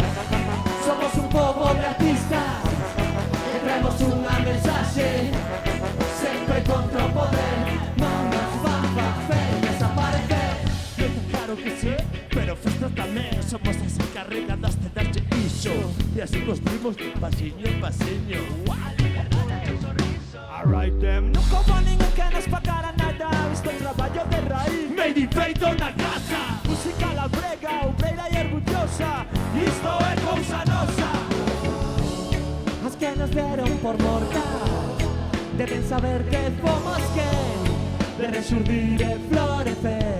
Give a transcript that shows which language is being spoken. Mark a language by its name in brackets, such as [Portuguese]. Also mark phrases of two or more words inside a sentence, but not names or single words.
[Galician] Somos un pobo de artistas e traemos unha mensaxe, sempre contra o poder, non nos van facer desaparecer. Claro que sí, pero festas tamén somos as encarregadas de darche iso, e así construimos pasiño en pasiño. [English] Alright them, [Galician] non como ninguén que nos pacara nada, isto é traballo de raíz, [English] Made in [Galician] feito na casa, música labrega, obreira e orgullosa, isto é cousa nosa. As que nos deron por mortal deben saber que fomos quen de resurdir e florecer.